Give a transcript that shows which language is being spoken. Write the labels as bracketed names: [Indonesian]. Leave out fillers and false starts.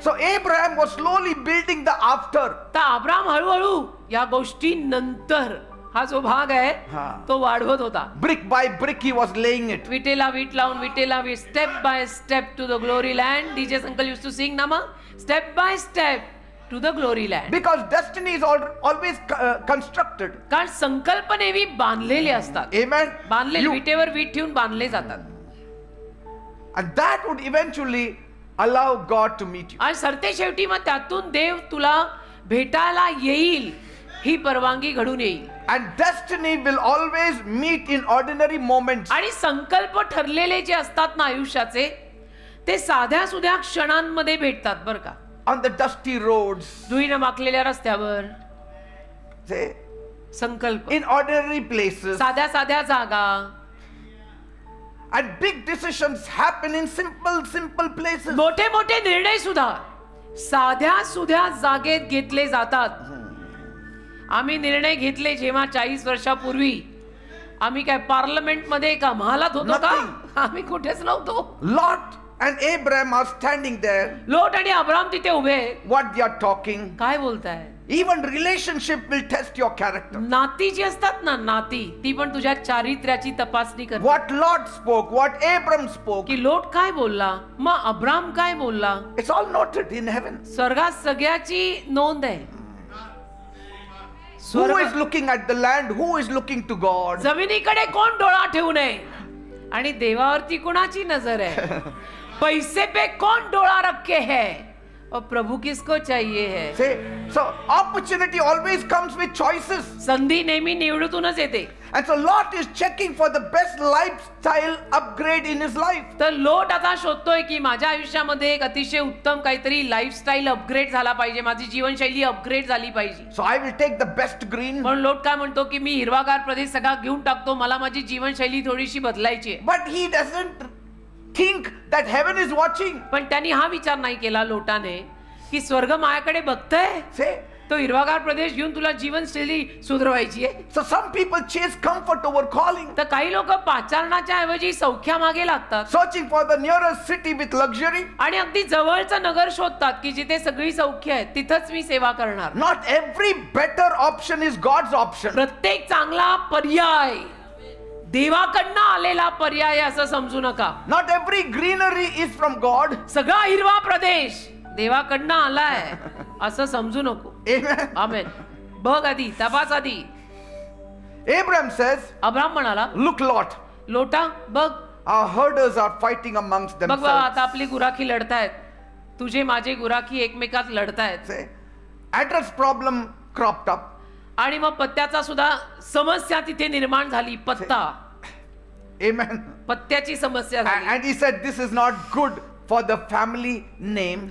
[English] So Abraham was slowly building the after. [Marathi] तर Abram हळूहळू या गोष्टी नंतर हा जो भाग आहे हा. तो वाढवत होता. [English] Brick by brick he was laying it. [Marathi] विटेला वीट लावून विटेला वीट, [English] Step by step to the glory land. DJ uncle used to sing [Marathi] ना मग, [English] Step by step to the glory land. Because destiny is always constructed. [Marathi] कारण संकल्प नेहमी बांधलेले असतात. [English] Amen. [Marathi] बांधलेले, विटेवर वीट ठेवून बांधले जातात. [English] And that would eventually allow God to meet you. [Marathi] आणि सरते शेवटी मग त्यातून देव तुला भेटायला येईल, ही परवानगी घडून येईल. [English] And destiny will always meet in ordinary moments. [Marathi] आणि संकल्प ठरलेले जे असतात ना आयुष्याचे, ते साध्या सुध्या क्षणांमध्ये भेटतात बरं का. [English] On the dusty roads. [Marathi] धुईनं माखलेल्या रस्त्यावर [English] Say, [Marathi] संकल्प, [English] in ordinary places. [Marathi] साध्या साध्या जागा. [English] And big decisions happen in simple places. [Marathi] मोठे मोठे निर्णय सुद्धा साध्या सुध्या जागेत घेतले जातात. आम्ही निर्णय घेतले जेव्हा 40 वर्षापूर्वी, आम्ही काय पार्लमेंट मध्ये का महालात होतो का? आम्ही कुठेच नव्हतो. [English] Lot and Abraham are standing there. [Marathi] लोट आणि अब्राम तिथे उभे आहेत. [English] What they are talking. [Marathi] काय बोलताय? [English] Even relationship will test your character. [Marathi] नाती जी असतात ना, नाती ती पण तुझ्या चारित्र्याची तपासणी करतात. [English] What Lot spoke, what Abram spoke. [Marathi] की लोट काय बोलला, मग अब्राम काय बोलला, [English] It's all noted in heaven. [Marathi] स्वर्गात सगळ्याची नोंद आहे. [English] Who is looking at the land? Who is looking to God? [Marathi] जमिनीकडे कोण डोळा ठेवू नये आणि देवावरती कोणाची नजर आहे. [Hindi] पैसे पे कौन डोळा रखे है और प्रभु किसको चाहिए है. [English] Say, so opportunity always comes with choices. [Marathi] संधी नेहमी निवडूनच येते. [English] And so Lot is checking for the best lifestyle upgrade in his life. [Marathi] तर लोट आता शोधतोय की माझ्या आयुष्यामध्ये एक अतिशय उत्तम काहीतरी लाईफस्टाईल अपग्रेड झाला पाहिजे, माझी जीवनशैली अपग्रेड झाली पाहिजे. [English] So I will take the best green. [Marathi] म्हणून लोट काय म्हणतो की मी हिरवागार प्रदेश सगळा घेऊन टाकतो, मला माझी जीवनशैली थोडीशी बदलायची आहे. [English] But he doesn't think that heaven is watching. [Marathi] पण त्यांनी हा विचार नाही केला लोटाने की स्वर्ग माझ्याकडे बघतोय, [English] Say, [Marathi] तो हिरवागार प्रदेश घेऊन तुला जीवनशैली सुधरवायची आहे. [English] so some people chase comfort over calling. [Marathi] तर काही लोक पाचारणाच्या ऐवजी सौख्या मागे लागतात [English] Searching for the nearest city with luxury. [Marathi] आणि अगदी जवळचं नगर शोधतात की जिथे सगळी सौख्य आहेत, तिथंच मी सेवा करणार. [English] Not every better option is God's option. [Marathi] प्रत्येक चांगला पर्याय देवाकडनं आलेला पर्याय असं समजू नका. [English] Not every greenery is from God. [Marathi] सगळा हिरवा प्रदेश देवाकडनं आलाय असं समजू नको. [English] Amen. [Marathi] आमेन. बघ आधी, तपास आधी. [English] Abraham says, [Marathi] अब्राम म्हणाला, [English] look Lot, [Marathi] लोटा बघ, [English] our herders are fighting amongst [Marathi] बघ बाबा [English] themselves. [Marathi] आता आपली गुराखी लढतायत, तुझे माझे गुराखी एकमेकात लढतायत. [English] Say, address problem cropped up. [Marathi] आणि मग पत्त्याचा सुद्धा समस्या तिथे निर्माण झाली. पत्ता, [English] Amen. [Marathi] पत्त्याची समस्या झाली. [English] And he said, this is not good for the family name.